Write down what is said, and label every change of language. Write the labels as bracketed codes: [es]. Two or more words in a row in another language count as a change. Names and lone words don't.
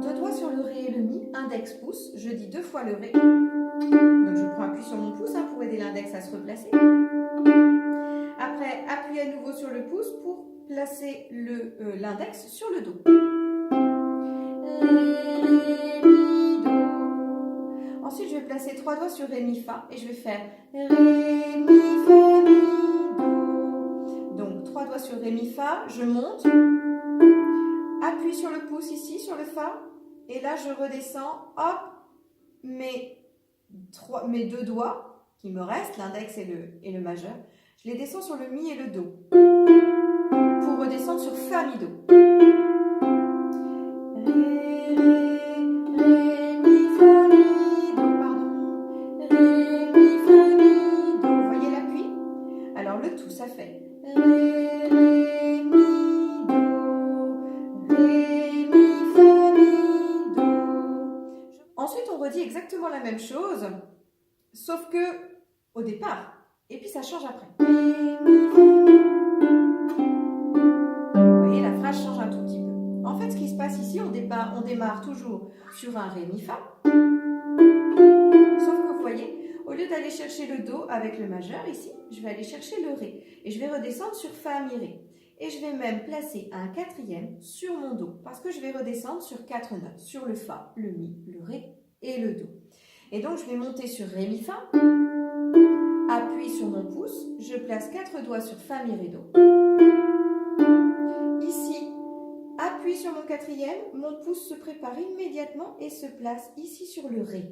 [fr] 2 doigts sur le ré et le mi, index, pouce. Je dis 2 fois le ré. Donc je prends appui sur mon pouce pour aider l'index à se replacer. Après, appui à nouveau sur le pouce pour placer l'index sur le do. Ré, ré, mi, do. Ensuite, je vais placer 3 doigts sur ré, mi, fa et je vais faire ré, mi, fa, mi, do. Donc 3 doigts sur ré, mi, fa, je monte, appuie sur le pouce ici, sur le fa, et là je redescends, hop, mes 2 doigts qui me restent, l'index et le majeur, je les descends sur le mi et le do, pour redescendre sur fa, mi, do. Ré, ré, ré, mi, fa, mi, do, pardon. Ré, mi, fa, mi, do. Vous voyez l'appui? Alors le tout, ça fait ré, ré, mi, do. Ré, mi, fa, mi, do. Ensuite, on redit exactement la même chose, sauf que au départ, et puis ça change après. Ré, mi, fa, mi. Vous voyez, la phrase change un tout petit peu. En fait, ce qui se passe ici, on démarre toujours sur un ré, mi, fa. Sauf que vous voyez, au lieu d'aller chercher le do avec le majeur ici, je vais aller chercher le ré. Et je vais redescendre sur fa, mi, ré. Et je vais même placer un quatrième sur mon Do parce que je vais redescendre sur 4 notes, sur le Fa, le Mi, le Ré et le Do. Et donc je vais monter sur Ré, Mi, Fa, appuie sur mon pouce, je place 4 doigts sur Fa, Mi, Ré, Do. Ici, appuie sur mon quatrième, mon pouce se prépare immédiatement et se place ici sur le Ré.